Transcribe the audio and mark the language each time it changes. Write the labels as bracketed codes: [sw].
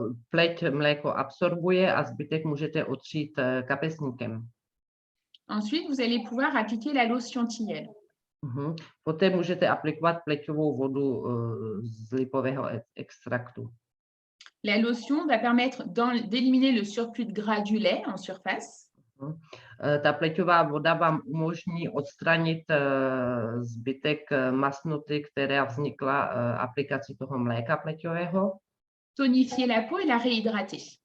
[cs] Pleť mléko absorbuje a zbytek můžete otřít kapesníkem. [fr] Ensuite, vous allez pouvoir appliquer la lotion tilleul. [cs] Poté můžete aplikovat pleťovou vodu z lipového extraktu. [fr] La lotion va permettre d'éliminer le surplus de gras du lait en surface. [cs] Ta pleťová voda vám umožní odstranit zbytek masnoty, která vznikla aplikací toho mléka pleťového. [fr] Tonifier la peau et la réhydrater.